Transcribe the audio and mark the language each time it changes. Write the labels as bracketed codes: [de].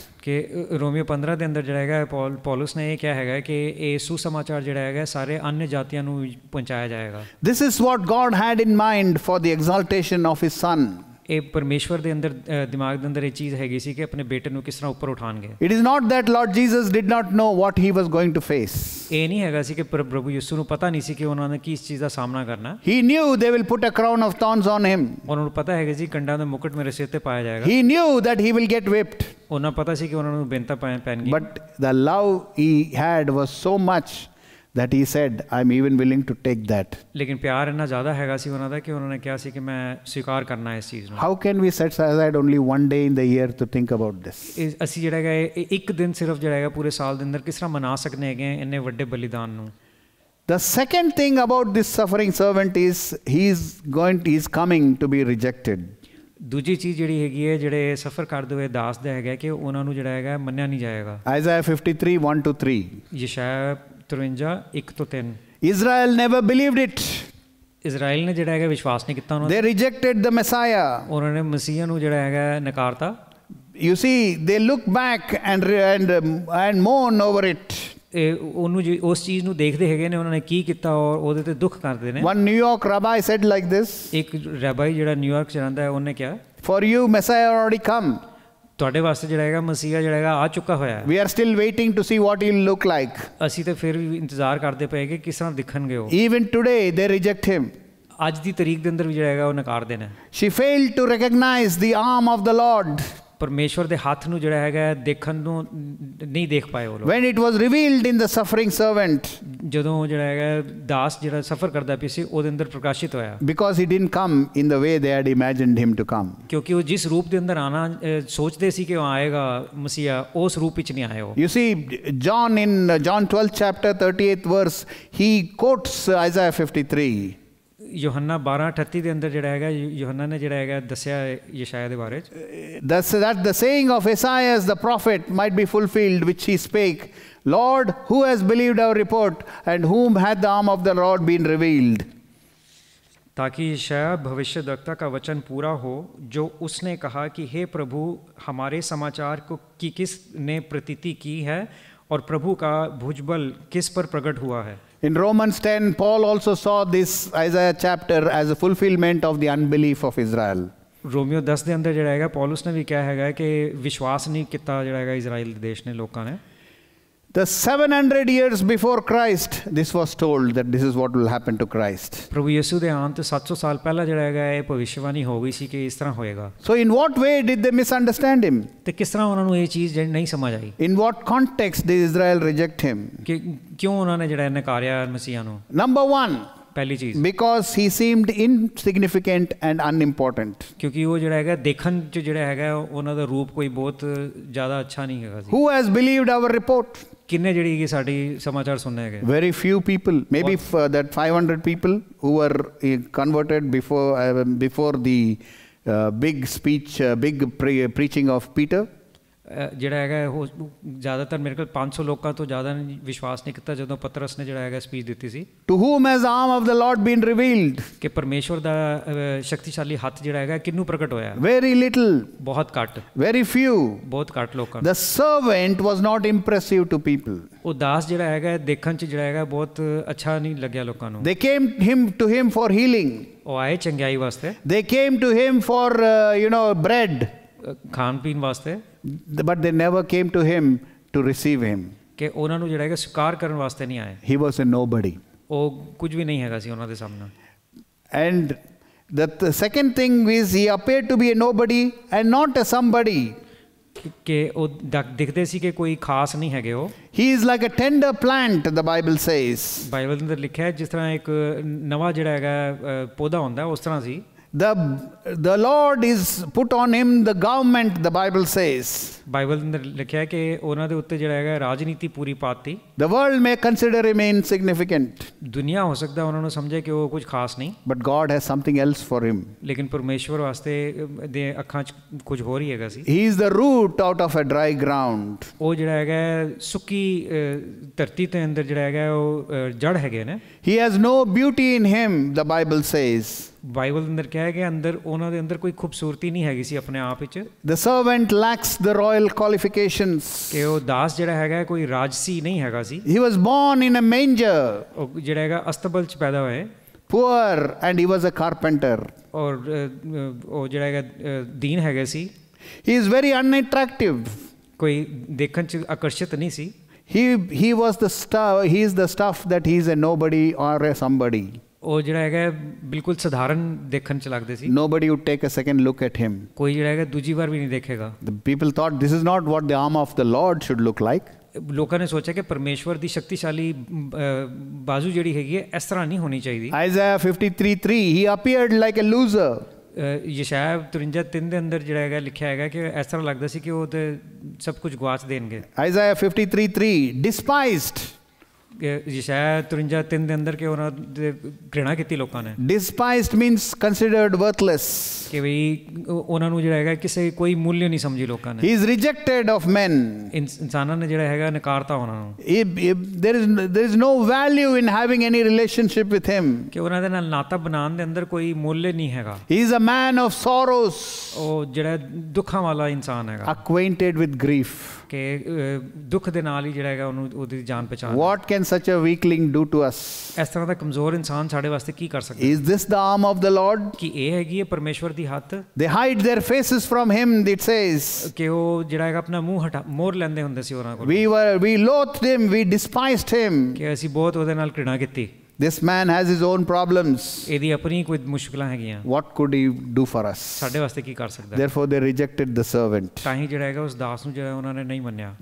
[pa] ਕਿ ਰੋਮੀਓ 15 ਦੇ ਅੰਦਰ ਜਿਹੜਾ ਹੈਗਾ ਪੌਲਸ ਨੇ ਇਹ ਕਿਹਾ ਹੈਗਾ ਕਿ ਇਹ ਸੁਸਮਾਚਾਰ ਜਿਹੜਾ ਹੈਗਾ ਸਾਰੇ अन्य ਜਾਤੀਆਂ ਨੂੰ ਪਹੁੰਚਾਇਆ ਜਾਏਗਾ। [en] This is what God had in mind for the exaltation of his son. [pa] ਇਹ ਪਰਮੇਸ਼ਵਰ ਦੇ ਅੰਦਰ ਦਿਮਾਗ ਦੇ ਅੰਦਰ ਇਹ ਚੀਜ਼ ਹੈਗੀ ਸੀ ਕਿ ਆਪਣੇ ਬੇਟੇ ਨੂੰ ਕਿਸ ਤਰ੍ਹਾਂ ਉੱਪਰ ਉਠਾਣਗੇ। [en] It is not that Lord Jesus did not know what he was going to face. [pa] ਇਹ ਨਹੀਂ ਹੈਗਾ ਸੀ ਕਿ ਪ੍ਰਭੂ ਯਿਸੂ ਨੂੰ ਪਤਾ ਨਹੀਂ ਸੀ ਕਿ ਉਹਨਾਂ ਨੇ ਕਿਸ ਚੀਜ਼ ਦਾ ਸਾਹਮਣਾ ਕਰਨਾ। [en] He knew they will put a crown of thorns on him. [pa] ਉਹਨਾਂ ਨੂੰ ਪਤਾ ਹੈਗਾ ਜੀ ਕੰਡਾਂ ਦਾ ਮੁਕਟ ਮੇਰੇ ਸਿਰ ਤੇ ਪਾਇਆ ਜਾਏਗਾ। [en] He knew that he will get whipped. [pa] ਉਹਨਾਂ ਪਤਾ ਸੀ ਕਿ ਉਹਨਾਂ ਨੂੰ ਬੇਨਤਾ ਪੈਣਗੀ। [en] But the love he had was so much that he said, I'm even willing to take that. [pa] ਲੇਕਿਨ ਪਿਆਰ ਇੰਨਾ ਜ਼ਿਆਦਾ ਹੈਗਾ ਸੀ ਉਹਨਾਂ ਦਾ ਕਿ ਉਹਨਾਂ ਨੇ ਕਿਹਾ ਸੀ ਕਿ ਮੈਂ ਸਵੀਕਾਰ ਕਰਨਾ ਇਸ ਚੀਜ਼ ਨੂੰ। [en] How can we set aside only one day in the year to think about this? [pa] ਅਸੀਂ ਜਿਹੜਾ ਹੈਗਾ ਇੱਕ ਦਿਨ ਸਿਰਫ ਜਿਹੜਾ ਹੈਗਾ ਪੂਰੇ ਸਾਲ ਦੇ ਅੰਦਰ ਕਿਸ ਤਰ੍ਹਾਂ ਮਨਾ ਸਕਦੇ ਹੈਗੇ ਇੰਨੇ ਵੱਡੇ ਬਲੀਦਾਨ ਨੂੰ। [en] The second thing about this suffering servant is he's coming to be rejected. [pa] ਦੂਜੀ ਚੀਜ਼ ਜਿਹੜੀ ਹੈਗੀ ਹੈ ਜਿਹੜੇ ਸਫਰ ਕਰਦੇ ਹੋਏ ਦਾਸ ਦਾ ਹੈਗਾ ਕਿ ਉਹਨਾਂ ਨੂੰ ਜਿਹੜਾ ਹੈਗਾ ਮੰਨਿਆ ਨਹੀਂ ਜਾਏਗਾ। [en] Isaiah 53, 1 to 3. [pa] ਯਸ਼ਾਇਆ 53, 1 ਤੋਂ 3। [en] Israel never believed it. [pa] Israel ਨੇ ਜਿਹੜਾ ਹੈਗਾ ਵਿਸ਼ਵਾਸ ਨਹੀਂ ਕੀਤਾ ਉਹਨਾਂ [en] They rejected the Messiah. [pa] ਉਹਨਾਂ ਨੇ ਮਸੀਹ ਨੂੰ ਜਿਹੜਾ ਹੈਗਾ ਨਕਾਰਤਾ। [en] You see, they look back and mourn over it. [pa] ਉਹਨੂੰ ਉਸ ਚੀਜ਼ ਨੂੰ ਦੇਖਦੇ ਹੈਗੇ ਨੇ ਉਹਨਾਂ ਨੇ ਕੀ ਕੀਤਾ ਔਰ ਉਹਦੇ ਤੇ ਦੁੱਖ ਕਰਦੇ ਨੇ। [en] One New York rabbi said like this. [pa] ਇੱਕ ਰੈਬਾਈ ਜਿਹੜਾ ਨਿਊਯਾਰਕ ਚ ਰਹਿੰਦਾ ਹੈ ਉਹਨੇ ਕਿਹਾ [en] For you Messiah already come. [pa] ਤੁਹਾਡੇ ਵਾਸਤੇ ਜਿਹੜਾ ਹੈਗਾ ਮਸੀਹਾ ਜਿਹੜਾ ਹੈਗਾ ਆ ਚੁੱਕਾ ਹੋਇਆ ਹੈ। [en] We are still waiting to see what he'll look like. [pa] ਅਸੀਂ ਤੇ ਫਿਰ ਵੀ ਇੰਤਜ਼ਾਰ ਕਰਦੇ ਪਏ ਕਿ ਕਿਸ ਤਰ੍ਹਾਂ ਦਿਖਣਗੇ ਉਹ। [en] Even today they reject him. [pa] ਅੱਜ ਦੀ ਤਾਰੀਖ ਦੇ ਅੰਦਰ ਵੀ ਜਿਹੜਾ ਹੈਗਾ ਉਹ ਨਕਾਰਦੇ ਨੇ। [en] She failed to recognize the arm of the Lord. [pa] ਪਰਮੇਸ਼ਵਰ ਦੇ ਹੱਥ ਨੂੰ ਜਿਹੜਾ ਹੈਗਾ ਦੇਖਣ ਨੂੰ ਨਹੀਂ ਦੇਖ ਪਾਏ ਉਹ ਲੋਕ। [en] When it was revealed in the suffering servant. [pa] ਜਦੋਂ ਜਿਹੜਾ ਹੈਗਾ ਦਾਸ ਜਿਹੜਾ ਸਫਰ ਕਰਦਾ ਪਿਆ ਸੀ ਉਹਦੇ ਅੰਦਰ ਪ੍ਰਕਾਸ਼ਿਤ ਹੋਇਆ। [en] Because he didn't come in the way they had imagined him to come. [pa] ਕਿਉਂਕਿ ਉਹ ਜਿਸ ਰੂਪ ਦੇ ਅੰਦਰ ਆਣਾ ਸੋਚਦੇ ਸੀ ਕਿ ਉਹ ਆਏਗਾ ਮਸੀਹਾ ਉਸ ਰੂਪ ਵਿੱਚ ਨਹੀਂ ਆਇਆ ਉਹ। [en] You see, John in John 12th chapter 38th verse, he quotes Isaiah 53. [pa] ਯੋਹੰਨਾ 12:38 ਦੇ ਅੰਦਰ ਜਿਹੜਾ ਹੈਗਾ ਯੋਹੰਨਾ ਨੇ ਜਿਹੜਾ ਹੈਗਾ ਦੱਸਿਆ ਯਸ਼ਾਇਆ ਦੇ ਬਾਰੇ ਚ। [en] That the saying of Isaiah the prophet might be fulfilled, which he spake, Lord, who has believed our report, and whom hath the arm of the Lord been revealed? [hi] ताकि यशायाह भविष्यद्वक्ता का वचन पूरा हो जो उसने कहा कि हे प्रभु हमारे समाचार को कि किसने प्रतीति की है और प्रभु का भुजबल किस पर प्रकट हुआ है। [en] In Romans 10, Paul also saw this Isaiah chapter as a fulfillment of the unbelief of Israel. [pa] Romeo 10 ਦੇ ਅੰਦਰ ਜਿਹੜਾ ਹੈਗਾ ਪੌਲਸ ਨੇ ਵੀ ਕਿਹਾ ਹੈਗਾ ਕਿ ਵਿਸ਼ਵਾਸ ਨਹੀਂ ਕੀਤਾ ਜਿਹੜਾ ਹੈਗਾ ਇਜ਼ਰਾਈਲ ਦੇ ਦੇਸ਼ ਨੇ ਲੋਕਾਂ ਨੇ। [en] The 700 years before Christ, this was told that this is what will happen to Christ. [pa] ਪ੍ਰਭੂ ਯਿਸੂ ਦੇ ਆਉਣ ਤੋਂ 700 ਸਾਲ ਪਹਿਲਾਂ ਜਿਹੜਾ ਹੈਗਾ ਇਹ ਭਵਿੱਖਬਾਣੀ ਹੋ ਗਈ ਸੀ ਕਿ ਇਸ ਤਰ੍ਹਾਂ ਹੋਏਗਾ। [en] So in what way did they misunderstand him? [pa] ਤੇ ਕਿਸ ਤਰ੍ਹਾਂ ਉਹਨਾਂ ਨੂੰ ਇਹ ਚੀਜ਼ ਨਹੀਂ ਸਮਝ ਆਈ। [en] In what context did Israel reject him? [pa] ਕਿ ਕਿਉਂ ਉਹਨਾਂ ਨੇ ਜਿਹੜਾ ਨਕਾਰਿਆ ਮਸੀਹਾ ਨੂੰ। [en] Number one, [pa] ਪਹਿਲੀ ਚੀਜ਼ [en] because he seemed insignificant and unimportant. [pa] ਕਿਉਂਕਿ ਉਹ ਜਿਹੜਾ ਹੈਗਾ ਦੇਖਣ ਚ ਜਿਹੜਾ ਹੈਗਾ ਉਹਨਾਂ ਦਾ ਰੂਪ ਕੋਈ ਬਹੁਤ ਜ਼ਿਆਦਾ ਅੱਛਾ ਨਹੀਂ ਹੈਗਾ ਸੀ। [en] Who has believed our report? [pa] ਕਿੰਨੇ ਜਿਹੜੀ ਸਾਡੀ ਸਮਾਚਾਰ ਸੁਣਨੇ ਹੈਗੇ। [en] Very few people, maybe that 500 people who were converted before the big speech, preaching of Peter. [pa] ਜਿਹੜਾ ਹੈਗਾ ਉਹ ਜ਼ਿਆਦਾਤਰ ਮੇਰੇ ਕੋਲ 500 ਲੋਕਾਂ ਤੋਂ ਜ਼ਿਆਦਾ ਨੇ ਵਿਸ਼ਵਾਸ ਨਹੀਂ ਕੀਤਾ ਜਦੋਂ ਪਤਰਸ ਨੇ ਜਿਹੜਾ ਹੈਗਾ ਸਪੀਚ ਦਿੱਤੀ ਸੀ। [en] To whom has the arm of the Lord been revealed? [pa] ਕਿ ਪਰਮੇਸ਼ਵਰ ਦਾ ਸ਼ਕਤੀਸ਼ਾਲੀ ਹੱਥ ਜਿਹੜਾ ਹੈਗਾ ਕਿਹਨੂੰ ਪ੍ਰਗਟ ਹੋਇਆ? [en] Very little. [pa] ਬਹੁਤ ਘੱਟ, [en] Very few. [pa] ਬਹੁਤ ਘੱਟ ਲੋਕਾਂ। [en] The servant was not impressive to people. [pa] ਉਹ ਦਾਸ ਜਿਹੜਾ ਹੈਗਾ ਦੇਖਣ 'ਚ ਜਿਹੜਾ ਹੈਗਾ ਬਹੁਤ ਅੱਛਾ ਨਹੀਂ ਲੱਗਿਆ ਲੋਕਾਂ ਨੂੰ। [en] They came to him for healing. [pa] ਉਹ ਆਏ ਚੰਗਿਆਈ ਵਾਸਤੇ, [en] They came to him for, bread. [pa] ਖਾਣ ਪੀਣ ਵਾਸਤੇ, [en] But they never came to him to receive him. [pa] ਕਿ ਉਹਨਾਂ ਨੂੰ ਜਿਹੜਾ ਹੈਗਾ ਸਵੀਕਾਰ ਕਰਨ ਵਾਸਤੇ ਨਹੀਂ ਆਏ। [en] He was a nobody. [pa] ਉਹ ਕੁਝ ਵੀ ਨਹੀਂ ਹੈਗਾ ਸੀ ਉਹਨਾਂ ਦੇ ਸਾਹਮਣੇ। [en] And the second thing is he appeared to be a nobody and not a somebody. [pa] ਕਿ ਉਹ ਦਿਖਦੇ ਸੀ ਕਿ ਕੋਈ ਖਾਸ ਨਹੀਂ ਹੈਗੇ ਉਹ। [en] He is like a tender plant, the Bible says. [pa] Bible ਦੇ ਅੰਦਰ ਲਿਖਿਆ ਹੈ ਜਿਸ ਤਰ੍ਹਾਂ ਇੱਕ ਨਵਾਂ ਜਿਹੜਾ ਹੈਗਾ ਪੌਦਾ ਹੁੰਦਾ ਉਸ ਤਰ੍ਹਾਂ ਸੀ। [en] The Lord is put on him the government, the Bible says. [pa] Bible ਦੇ ਅੰਦਰ ਲਿਖਿਆ ਹੈ ਕਿ ਉਹਨਾਂ ਦੇ ਉੱਤੇ ਜਿਹੜਾ ਹੈਗਾ ਰਾਜਨੀਤੀ ਪੂਰੀ ਪਾਤੀ। [en] The world may consider him insignificant. [pa] ਦੁਨੀਆ ਹੋ ਸਕਦਾ ਉਹਨਾਂ ਨੂੰ ਸਮਝੇ ਕਿ ਉਹ ਕੁਝ ਖਾਸ ਨਹੀਂ। [en] But God has something else for him. [pa] ਲੇਕਿਨ ਪਰਮੇਸ਼ਵਰ ਵਾਸਤੇ ਦੇ ਅੱਖਾਂ 'ਚ ਕੁਝ ਹੋਰ ਹੀ ਹੈਗਾ ਸੀ। [en] He is the root out of a dry ground. [pa] ਉਹ ਜਿਹੜਾ ਹੈਗਾ ਸੁੱਕੀ ਧਰਤੀ ਦੇ ਅੰਦਰ ਜਿਹੜਾ ਹੈਗਾ ਉਹ ਜੜ ਹੈਗੇ ਨੇ। [en] He has no beauty in him, the Bible says. [pa] Bible ਦੇ ਅੰਦਰ ਕਿਹਾ ਹੈ ਕਿ ਅੰਦਰ ਉਹਨਾਂ ਦੇ ਅੰਦਰ ਕੋਈ ਖੂਬਸੂਰਤੀ ਨਹੀਂ ਹੈਗੀ ਸੀ ਆਪਣੇ ਆਪ ਵਿੱਚ। [en] The servant lacks the royal qualifications. [pa] ਕਿ ਉਹ ਦਾਸ ਜਿਹੜਾ ਹੈਗਾ ਕੋਈ ਰਾਜਸੀ ਨਹੀਂ ਹੈਗਾ ਸੀ। [en] He was born in a manger. [pa] ਉਹ ਜਿਹੜਾ ਹੈਗਾ ਅਸਤਬਲ 'ਚ ਪੈਦਾ ਹੋਏ। [en] Poor, and he was a carpenter. [pa] ਔਰ ਉਹ ਜਿਹੜਾ ਹੈਗਾ ਦੀਨ ਹੈਗੇ ਸੀ। [en] He is very unattractive. [pa] ਕੋਈ ਦੇਖਣ 'ਚ ਆਕਰਸ਼ਿਤ ਨਹੀਂ ਸੀ। [en] He was the stuff. He is the stuff that he is a nobody or a somebody. [pa] ਉਹ ਜਿਹੜਾ ਹੈਗਾ ਬਿਲਕੁਲ ਸਧਾਰਨ ਦੇਖਣ 'ਚ ਲੱਗਦੇ ਸੀ। [en] Nobody would take a second look at him. [pa] ਕੋਈ ਜਿਹੜਾ ਹੈਗਾ ਦੂਜੀ ਵਾਰ ਵੀ ਨਹੀਂ ਦੇਖੇਗਾ। [en] The people thought this is not what the arm of the Lord should look like. [pa] ਲੋਕਾਂ ਨੇ ਸੋਚਿਆ ਕਿ ਪਰਮੇਸ਼ਵਰ ਦੀ ਸ਼ਕਤੀਸ਼ਾਲੀ ਬਾਜ਼ੂ ਜਿਹੜੀ ਹੈਗੀ ਹੈ ਇਸ ਤਰ੍ਹਾਂ ਨਹੀਂ ਹੋਣੀ ਚਾਹੀਦੀ। [en] Isaiah 53:3, he appeared like a loser. [pa] ਯਸ਼ਾਇਆ 53:3 ਦੇ ਅੰਦਰ ਜਿਹੜਾ ਹੈਗਾ ਲਿਖਿਆ ਹੈਗਾ ਕਿ ਇਸ ਤਰ੍ਹਾਂ ਲੱਗਦਾ ਸੀ ਕਿ ਉਹ ਤੇ ਸਭ ਕੁਝ ਗਵਾਚ ਦੇਣਗੇ। [en] Isaiah 53:3, despised. [pa] ਯਸ਼ਾਇਆ 53:3 ਦੇ ਅੰਦਰ ਕਿ ਉਹਨਾਂ ਦੇ ਘ੍ਰਿਣਾ ਕੀਤੀ ਲੋਕਾਂ ਨੇ। [en] Despised means considered worthless. [pa] ਕਿ ਵੀ ਉਹਨਾਂ ਨੂੰ ਜਿਹੜਾ ਹੈਗਾ ਕਿਸੇ ਕੋਈ ਮੁੱਲ ਨਹੀਂ ਸਮਝੀ ਲੋਕਾਂ ਨੇ। [en] He is rejected of men. [pa] ਇਨਸਾਨਾਂ ਨੇ ਜਿਹੜਾ ਹੈਗਾ ਨਕਾਰਤਾ ਉਹਨਾਂ ਨੂੰ। [en] There is no value in having any relationship with him. [pa] ਕਿ ਉਹਨਾਂ ਦੇ ਨਾਲ ਨਾਤਾ ਬਣਾਉਣ ਦੇ ਅੰਦਰ ਕੋਈ ਮੁੱਲ ਨਹੀਂ ਹੈਗਾ। [en] He is a man of sorrows. [pa] ਉਹ ਜਿਹੜਾ ਦੁੱਖਾਂ ਵਾਲਾ ਇਨਸਾਨ ਹੈਗਾ। [en] Acquainted with grief. [pa] ਕਿ ਦੁੱਖ ਦੇ ਨਾਲ ਹੀ ਜਿਹੜਾ ਹੈਗਾ ਉਹਨੂੰ ਉਹਦੀ ਜਾਣ ਪਛਾਣ। [en] What can such a weakling do to us? [pa] ਇਸ ਤਰ੍ਹਾਂ ਦਾ ਕਮਜ਼ੋਰ ਇਨਸਾਨ ਸਾਡੇ ਵਾਸਤੇ ਕੀ ਕਰ ਸਕਦਾ? [en] Is this the arm of the Lord? [pa] ਕਿ ਇਹ ਹੈਗੀ ਹੈ ਪਰਮੇਸ਼ਵਰ ਦੀ ਹੱਥ। [en] They hide their faces from him, it says. [pa] ਕਿ ਉਹ ਜਿਹੜਾ ਹੈਗਾ ਆਪਣਾ ਮੂੰਹ ਮੋੜ ਲੈਂਦੇ ਹੁੰਦੇ ਸੀ ਉਹਨਾਂ ਕੋਲ। [en] We loathed him, we despised him. [pa] ਕਿ ਅਸੀਂ ਬਹੁਤ ਉਹਦੇ ਨਾਲ ਘ੍ਰਿਣਾ ਕੀਤੀ। [en] This man has his own problems. [pa] ਇਹਦੀ ਆਪਣੀ ਕੋਈ ਮੁਸ਼ਕਲਾਂ ਹੈਗੀਆਂ। [en] What could he do for us? [pa] ਸਾਡੇ ਵਾਸਤੇ ਕੀ ਕਰ ਸਕਦਾ? [en] Therefore they rejected the servant. [pa] ਤਾਂ ਹੀ ਜਿਹੜਾ ਹੈਗਾ ਉਸ ਦਾਸ ਨੂੰ ਜਿਹੜਾ ਉਹਨਾਂ ਨੇ ਨਹੀਂ ਮੰਨਿਆ।